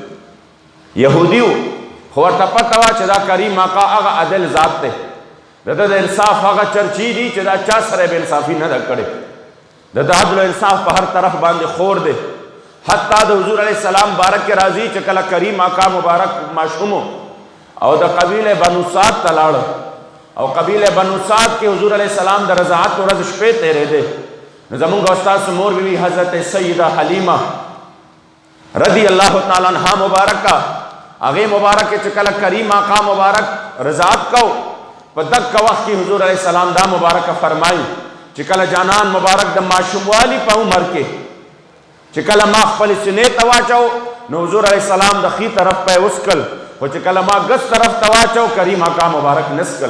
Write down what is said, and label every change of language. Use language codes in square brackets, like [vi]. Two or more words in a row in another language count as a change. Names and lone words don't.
[ps] یهودي و خو ورته پته وه چې دا کریم آقا هغه عدل ذات دی، د ده د انصاف هغه چرچي دي چې دا چا سره بې انصافي نه ده کړې، د ده عدل و انصاف په هر طرف باندې خور دی. حتی د حضور [ar] علیه السلام [ps] بارک کې راځي چې کله کریم آقا مبارک ماشوم او د قبیله بنو سعد ته لاړ، او قبیله بنو سعد کې حضور [ar] علیہ السلام [ps] د رضاعت ورځ شپې تېرېدې، نو زمونږ استاد مور بی بی حضرت سیدہ حلیمہ [ar] رضی اللہ تعالی عنہا مبارکہ، [ps] هغې مبارک چې کله کریم آقا مبارک رضاعت کو په دغه وخت کې حضور [ar] علیہ السلام [ps] دا مبارکه فرمایي چې کله جانان مبارک د ماشوموالي په عمر کې چې کله ما خپل سینې ته واچو نو حضور [ar] علیہ السلام [ps] د ښي طرف په وسکل، خو چې کله ما ګس طرف ته واچو کریم آقا مبارک نسکل.